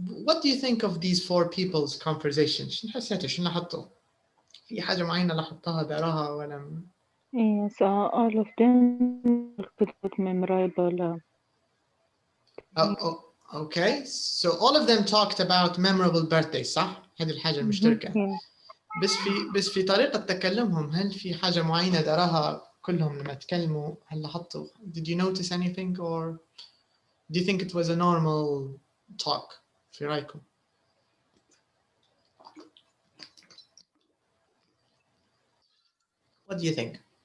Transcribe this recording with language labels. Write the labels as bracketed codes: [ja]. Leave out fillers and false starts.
[en] What do you think of these four people's conversation? [ar] شنو حسيتوا؟ شنو لاحظتوا؟ في حاجة معينة لاحظتها دراها ولا؟ [en] Yes, all of them could memorable. Oh, okay. So all of them talked about memorable birthdays، [ar] صح؟ هذه الحاجة المشتركة. [en] Yeah. [ar] بس في طريقة تكلمهم، هل في حاجة معينة دراها كلهم لما تكلموا؟ هل لاحظتوا؟ [en] Did you notice anything or do you think it was a normal talk؟ [ar] في رأيكم؟ [en] What do you think?